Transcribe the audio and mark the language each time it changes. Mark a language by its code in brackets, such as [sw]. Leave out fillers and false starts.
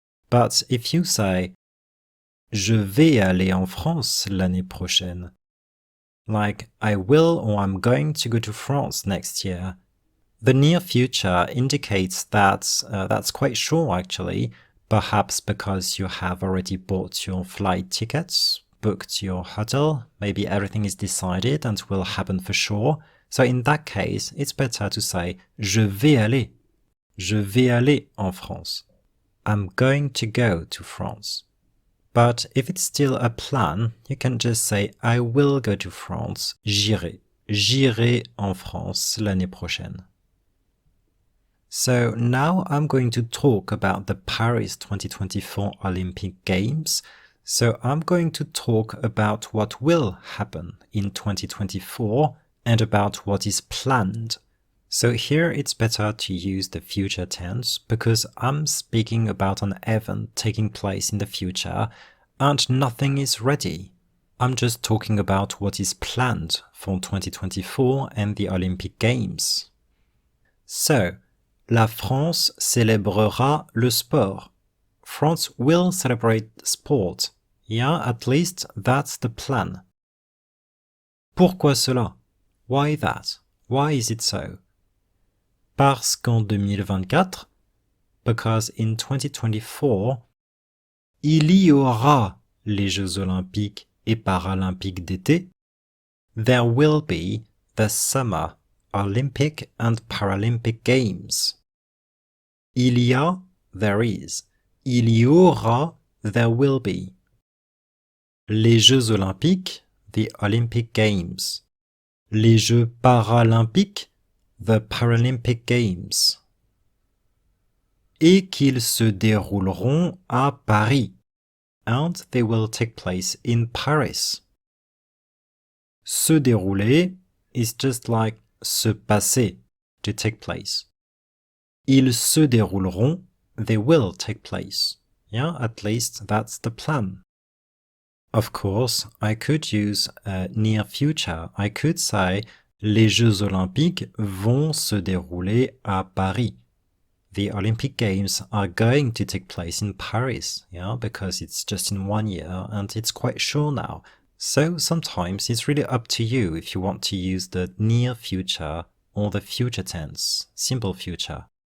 [en] But if you say, [fr] je vais aller en France l'année prochaine, [en] like I will or I'm going to go to France next year, the near future indicates that that's quite sure actually, perhaps because you have already bought your flight tickets, booked your hotel, maybe everything is decided and will happen for sure. So in that case, it's better to say [fr] je vais aller. Je vais aller en France. [en] I'm going to go to France. But if it's still a plan, you can just say I will go to France, j'irai. [fr] J'irai en France l'année prochaine. [en] So now I'm going to talk about the Paris 2024 Olympic Games. So I'm going to talk about what will happen in 2024 and about what is planned. So here it's better to use the future tense because I'm speaking about an event taking place in the future and nothing is ready. I'm just talking about what is planned for 2024 and the Olympic Games. [fr] So, la France célébrera le sport. [en] France will celebrate sport. Yeah, at least that's the plan. [fr] Pourquoi cela? [en] Why that? Why is it so? [fr] Parce qu'en 2024, [en] because in 2024, [fr] il y aura les Jeux Olympiques et Paralympiques d'été. [en] There will be the Summer Olympic and Paralympic Games. [fr] Il y a, [en] there is. [fr] Il y aura, [en] there will be. [fr] Les Jeux Olympiques, [en] the Olympic Games. [fr] Les Jeux Paralympiques, [en] the Paralympic Games. [fr] Et qu'ils se dérouleront à Paris. [en] And they will take place in Paris. Se dérouler is just like se passer, to take place. [fr] Ils se dérouleront, [en] they will take place. Yeah, at least that's the plan. Of course, I could use near future. I could say [fr] les Jeux Olympiques vont se dérouler à Paris. [en] The Olympic Games are going to take place in Paris, yeah, because it's just in 1 year and it's quite sure now. So sometimes it's really up to you if you want to use the near future or the future tense, simple future.